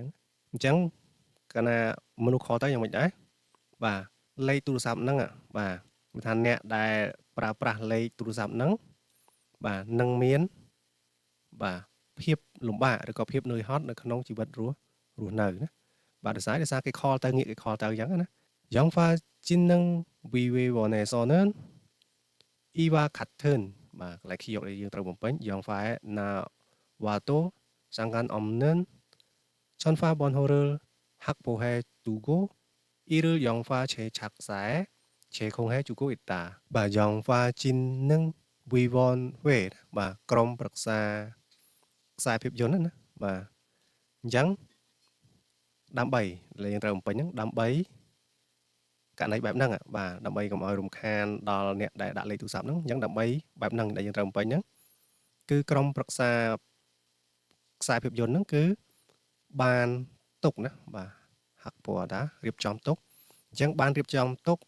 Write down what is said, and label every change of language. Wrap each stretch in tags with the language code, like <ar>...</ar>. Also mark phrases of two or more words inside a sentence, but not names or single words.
<km>ហ្នឹងអញ្ចឹងកាលណាមនុស្ស call ទៅយ៉ាងម៉េចដែរបាទលេខទូរស័ព្ទហ្នឹងបាទគឺថា អ្នកដែលប្រើប្រាស់លេខទូរស័ព្ទហ្នឹងបាទនឹងមានបាទភាពលំបាកឬក៏ភាពនឿយហត់នៅក្នុងជីវិតរស់នៅណាបាទដោយសារគេ call ទៅងាកគេ call ទៅអញ្ចឹងណា</km> <ko>영화진흥위원회에서는 이와 같은 막 기억을 들어보면 영화에 나와도 상관없는 전화 번호를 확보해 두고 이를 영화 제작사에 제공해주고 있다.</ko> <km>바 영화진흥위원회 바 ក្រុមប្រឹក្សាខ្សែភាពយន្តណាបាទអញ្ចឹងដើម្បីយើងត្រូវបំពេញហ្នឹងដើម្បីករណីបែបហ្នឹងបាទដើម្បីកុំឲ្យរំខានដល់អ្នកដែលដាក់លេខទូរស័ព្ទហ្នឹងអញ្ចឹងដើម្បីបែបហ្នឹងដែលយើង ត្រូវបំពេញហ្នឹងគឺក្រុមប្រឹក្សាខ្សែភាពយន្តហ្នឹងគឺបានទុកណាបាទហាក់ពណ៌តារៀបចំទុកអញ្ចឹងបានរៀបចំទុក</km>